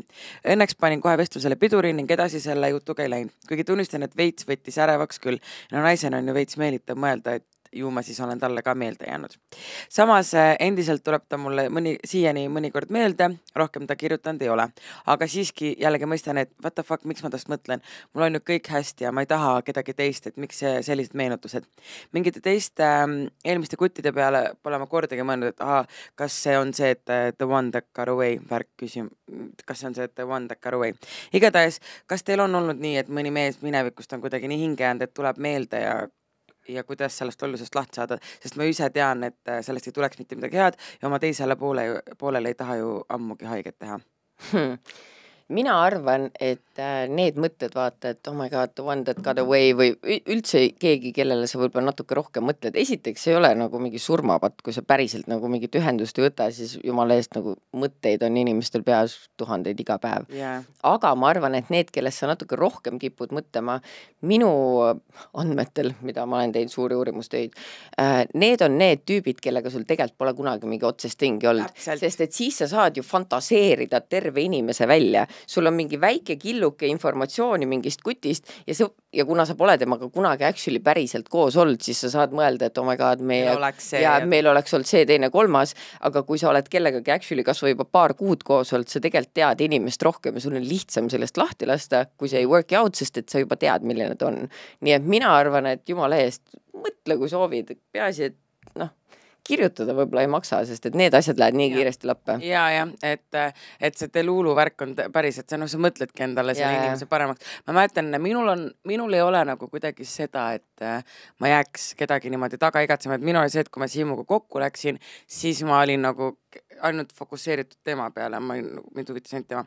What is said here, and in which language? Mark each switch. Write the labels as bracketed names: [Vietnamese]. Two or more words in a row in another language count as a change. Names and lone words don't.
[Estonian] Õnneks panin kohe vestlusele piduri ning edasi selle jutuga ei läinud, kuigi tunnistan, et veits võttis ärevaks küll. No naisena on ju veits meelitav mõelda, et ju ma siis olen talle ka meelde jäänud. Samas endiselt tuleb ta mulle siiani mõnikord meelde, rohkem ta kirjutanud ei ole. Aga siiski jällegi mõistan, et [English] what the fuck, [Estonian] miks ma tast mõtlen? Mul on ju kõik hästi ja ma ei taha kedagi teist, et miks sellised meenutused. Mingite teiste eelmiste kuttide peale pole ma kordagi mõelnud, et kas see on see, et [English] the one that got away [Estonian] värk küsim. Kas see on see, et [English] the one that got away. [Estonian] Igatahes, kas teil on olnud nii, et mõni mees minevikust on kuidagi nii hinge jäänud, et tuleb meelde ja kuidas sellest ollusest lahti saada, sest ma ise tean, et sellest ei tuleks mitte midagi head ja oma teisele poolele ei taha ju ammugi haiget teha. Mina arvan, et need mõtted vaata, et [English] oh my god, the one that got away [Estonian] või üldse keegi, kellele sa võib-olla natuke rohkem mõtled. Esiteks ei ole nagu mingi surmapatt, kui sa päriselt nagu mingit ühendust ei võta, siis jumala eest nagu mõtteid on inimestel peas tuhandeid iga päev. Aga ma arvan, et need, kellest sa natuke rohkem kipud mõtlema, minu andmetel, mida ma olen teinud suuri uurimustöid, need on need tüübid, kellega sul tegelikult pole kunagi mingi otsest tingi olnud. Sest et siis sa saad ju fantaseerida terve inimese välja. Sul on mingi väike killuke informatsiooni mingist kutist ja kuna sa pole temaga kunagi actually päriselt koos olnud, siis sa saad mõelda, et [English] oh my god, [Estonian] meil oleks olnud see teine kolmas, aga kui sa oled kellegagi actually kas või juba paar kuud koos olnud, sa tegelikult tead inimest rohkem ja sul on lihtsam sellest lahti lasta, kui see ei [English] work out, [Estonian] sest et sa juba tead, milline ta on. Nii et mina arvan, et jumala eest, mõtle kui soovid, peaasi, et kirjutada võib-olla ei maksa, sest et need asjad lähevad nii kiiresti lappe. Ja, et see Delulu värk on päris, et sa mõtledki endale selle inimese paremaks. Ma mäletan, minul ei ole nagu kuidagi seda, et ma jääks kedagi niimoodi taga igatsema, et minul oli see, et kui ma Siimuga kokku läksin, siis ma olin nagu ainult fokusseeritud tema peale, mind huvitas ainult tema.